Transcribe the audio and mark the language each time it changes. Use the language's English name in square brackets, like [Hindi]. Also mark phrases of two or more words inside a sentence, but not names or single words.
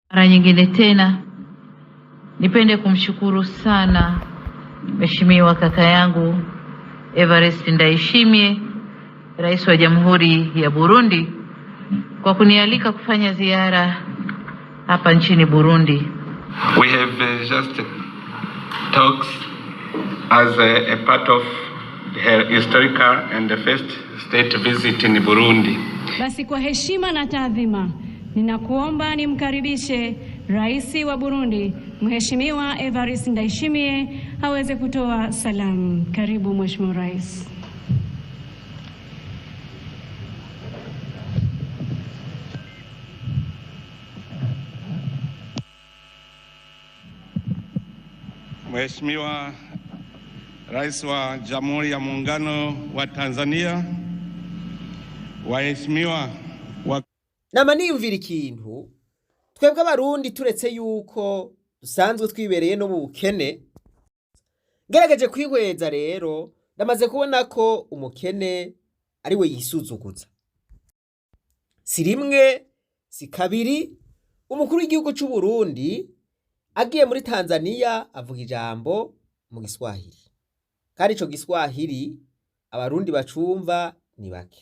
[Swahili] Mara nyingine tena nipende kumshukuru sana Mheshimiwa kaka yangu Evariste Ndayishimiye, Rais wa Jamhuri ya Burundi, kwa kunialika kufanya ziara hapa nchini Burundi. [English] We have just talks as a part of her historical and the first state visit in Burundi. [Swahili] Basi kwa heshima na taadhima ninakuomba nimkaribishe Rais wa Burundi Mheshimiwa Evariste Ndayishimiye aweze kutoa salamu. Karibu Mheshimiwa Rais. Mheshimiwa Rais wa Jamhuri ya Muungano wa Tanzania, waheshimiwa [Rundi] namaniyumvira ikintu twebwe abarundi turetse yuko dusanzwe twibereye no mu bukene. Ngerageje kwihweza rero ndamaze kubona ko umukene ari we yisuzuguza. Si rimwe si kabiri umukuru w'igihugu cy'u Burundi agiye muri Tanzania avuga ijambo mu Giswahili, kandi ico Giswahili abarundi bacumva ni bake.